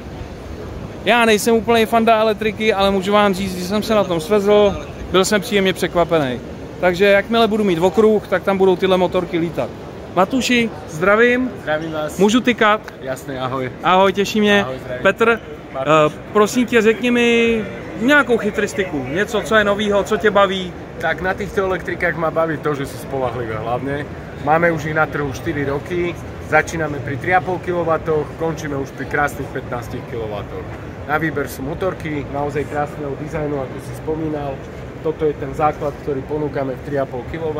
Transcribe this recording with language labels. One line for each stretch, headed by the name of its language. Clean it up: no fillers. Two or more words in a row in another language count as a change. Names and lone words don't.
Czech: Já nejsem úplný fanda elektriky, ale můžu vám říct, že jsem se na tom svezl, byl jsem příjemně překvapený. Takže jakmile budu mít okruh, tak tam budou tyhle motorky lítat. Matuši, zdravím. Zdravím vás. Můžu tykat? Jasně, ahoj. Ahoj, těší mě. Ahoj, Petr, prosím tě, řekni mi nějakou chytristiku, něco, co je novýho, co tě baví.
Slovak: Tak na týchto elektrikách ma baví to, že sú spolahlivé hlavne. Máme už ich na trhu 4 roky, začíname pri 3,5 kW, končíme už pri krásnych 15 kW. Na výber sú motorky, naozaj krásneho dizajnu, ako si spomínal. Toto je ten základ, ktorý ponúkame v 3,5 kW.